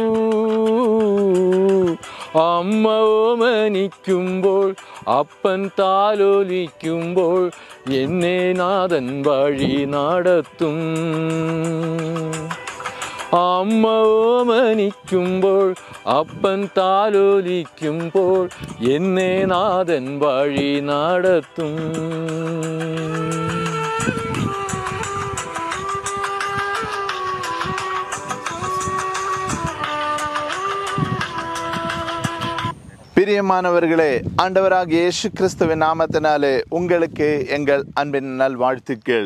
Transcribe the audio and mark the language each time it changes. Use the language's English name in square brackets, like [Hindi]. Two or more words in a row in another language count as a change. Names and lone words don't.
[Malayalam] അമ്മ ഓമനിക്കുമ്പോൾ, അപ്പൻ താലോലിക്കുമ്പോൾ എന്നെ നാഥൻ വഴി നടത്തും. അമ്മ ഓമനിക്കുമ്പോൾ, അപ്പൻ താലോലിക്കുമ്പോൾ എന്നെ നാഥൻ വഴി നടത്തും. [Tamil] பிரியமானவர்களே, ஆண்டவராகிய இயேசு கிறிஸ்துவின் நாமத்தினாலே உங்களுக்கு எங்கள் அன்பின் நல்வாழ்த்துக்கள்.